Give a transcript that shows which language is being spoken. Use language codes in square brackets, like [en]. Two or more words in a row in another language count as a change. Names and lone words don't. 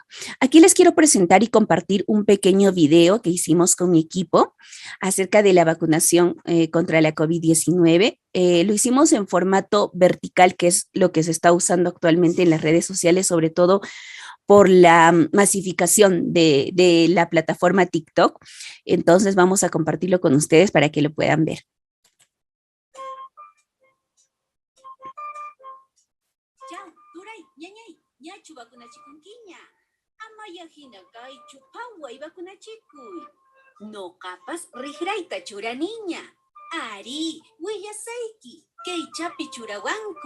[es] Aquí les quiero presentar y compartir un pequeño video que hicimos con mi equipo acerca de la vacunación contra la COVID-19. Lo hicimos en formato vertical, que es lo que se está usando actualmente en las redes sociales, sobre todo por la masificación de la plataforma TikTok. Entonces vamos a compartirlo con ustedes para que lo puedan ver. [qu] Ñachu vakunachikunkiña. Amaya hina kaychu paway vakunachikuy. Noqapas riqrayta churaniña. Ari, willasayki. Kaychapi churawanku.